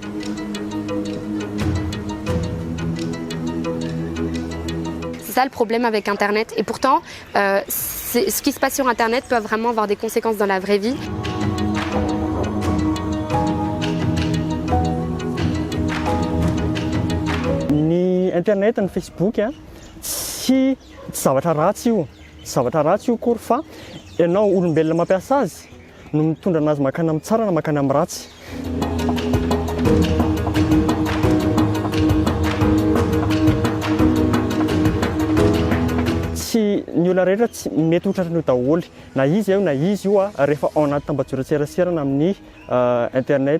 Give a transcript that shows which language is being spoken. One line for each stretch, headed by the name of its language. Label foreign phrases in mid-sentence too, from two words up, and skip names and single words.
French: C'est ça le problème avec Internet et pourtant, ce qui se passe sur Internet peut vraiment avoir des conséquences dans la vraie vie.
Malagasy: Internet ny Facebook tsy zavatra ratsy io kory fa ianao olombelona mampiasa azy no mitondra anazy makany amin'ny tsara na makany amin'ny ratsy. Tsy ny olona rehetra tsy mety ho tratran'io daholo na izy io rehefa ao anaty tambajotran-tserasera amin'ny internet.